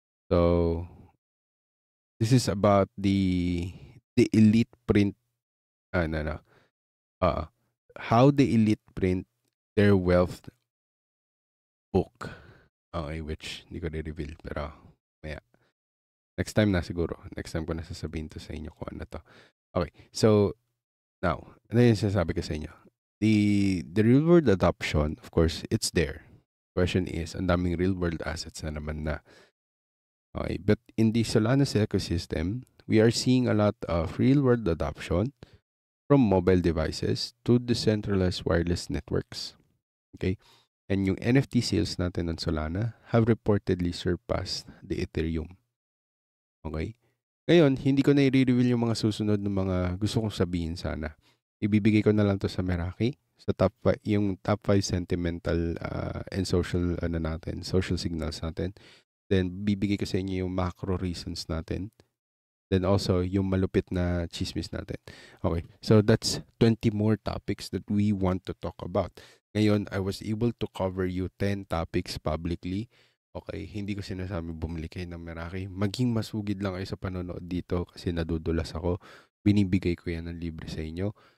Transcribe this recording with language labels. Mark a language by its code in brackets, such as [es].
[en] So, this is about the elite print, how the elite print their wealth book. [tl] Okay, which hindi ko na-reveal, pero maya. Next time na siguro. Next time ko na sasabihin to sa inyo kung ano to. [en] Okay, so now, [tl] ano yung sinasabi ko sa inyo? [en] The real world adoption, of course, it's there. Question is, [tl] ang daming real world assets na naman na. [en] Okay, but in the Solanas ecosystem, we are seeing a lot of real world adoption from mobile devices to decentralized wireless networks. Okay? And yung NFT sales natin ng Solana have reportedly surpassed the Ethereum. Okay? [tl] Ngayon, hindi ko na i-reveal yung mga susunod ng mga gusto kong sabihin sana. Ibibigay ko na lang to sa Meraki, sa yung [en] top 5 sentimental and social social signals [tl] natin. Then, bibigay ko sa inyo yung [en] macro reasons [tl] natin. Then also, yung malupit na chismis natin. [en] Okay, so that's 20 more topics that we want to talk about. [tl] Ngayon, [en] I was able to cover you 10 topics publicly. [tl] Okay, hindi ko sinasabi bumili kayo ng Meraki. Maging masugid lang kayo sa panonood dito kasi nadudulas ako. Binibigay ko yan ng libre sa inyo.